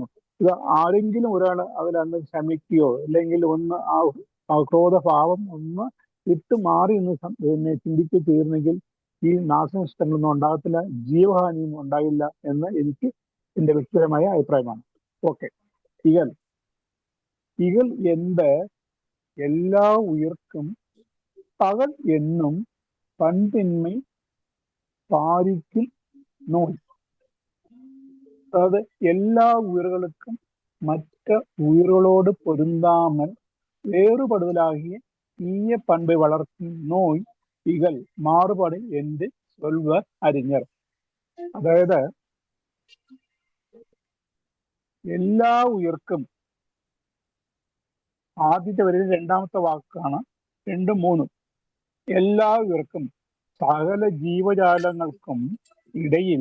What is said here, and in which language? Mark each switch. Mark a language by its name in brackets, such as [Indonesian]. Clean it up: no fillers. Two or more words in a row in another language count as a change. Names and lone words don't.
[Malayalam] ഇത് ആരെങ്കിലും ഒരാൾ അതിലന്ന് ക്ഷമിക്കുകയോ അല്ലെങ്കിൽ ഒന്ന് ആ ക്രോധഭാവം ഒന്ന് വിട്ടുമാറി എന്ന് ചിന്തിച്ചു തീർന്നെങ്കിൽ ഈ നാശനഷ്ടങ്ങളൊന്നും ഉണ്ടാകത്തില്ല, ജീവഹാനിയും ഉണ്ടാകില്ല എന്ന് എനിക്ക് എൻ്റെ വ്യക്തിപരമായ അഭിപ്രായമാണ്. ഓക്കെ. ഇകൽ എന്ത് [Tamil] எல்லா உயிர்க்கும் பகல் என்னும் பண்பின்மை பாரிக்கும் நோய். அதாவது எல்லா உயிர்களுக்கும் மற்ற உயிர்களோடு பொருந்தாமல் வேறுபடுதலாகிய தீய பண்பை வளர்க்கும் நோய் இகல், மாறுபாடு என்று சொல்வர் அறிஞர். [Malayalam] അതായത് എല്ലാ ഉയർക്കും, ആദ്യത്തെ വരിയിൽ രണ്ടാമത്തെ വാക്കാണ് 2, 3. എല്ലാ ഉയർക്കും, സകല ജീവജാലങ്ങൾക്കും ഇടയിൽ.